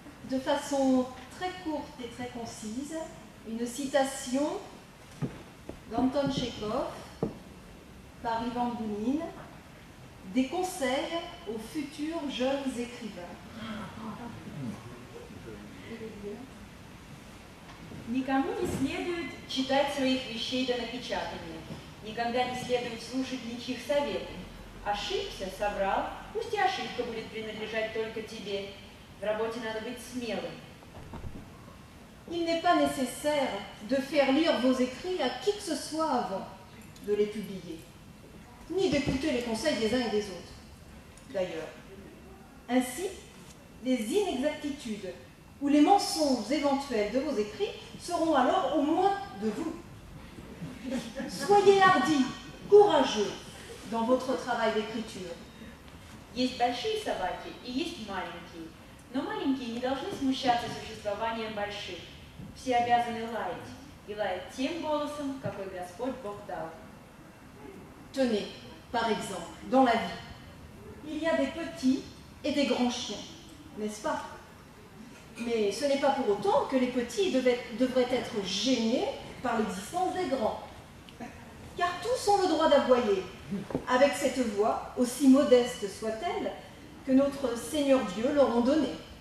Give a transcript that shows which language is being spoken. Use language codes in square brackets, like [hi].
[fr] De façon très courte et très concise, une citation d'Anton Tchekhov par Ivan Bounine, des conseils aux futurs jeunes écrivains. [ru] Никому не следует читать своих вещей до напечатания. Никогда не следует слушать ничьих советов. Ошибся, соврал, пусть и ошибка будет принадлежать только тебе. В работе надо быть смелым. [fr] Il n'est pas nécessaire de faire lire vos écrits à qui que ce soit avant de les publier, ni d'écouter les conseils des uns et des autres, d'ailleurs. Ainsi, les inexactitudes ou les mensonges éventuels de vos écrits seront alors au moins de vous. Soyez hardis, courageux dans votre travail d'écriture. [ru] Есть большие собаки и есть маленькие, но маленькие не должны смущаться существованием больших. Все обязаны лаять, и лаять тем голосом, какой Господь Бог дал. [fr] Tenez, par exemple, dans la vie, il y a des petits et des grands chiens, n'est-ce pas? Mais ce n'est pas pour autant que les petits devraient être gênés par l'existence des grands. Car tous ont le droit d'aboyer, avec cette voix, aussi modeste soit-elle, que notre Seigneur Dieu leur ont donnée.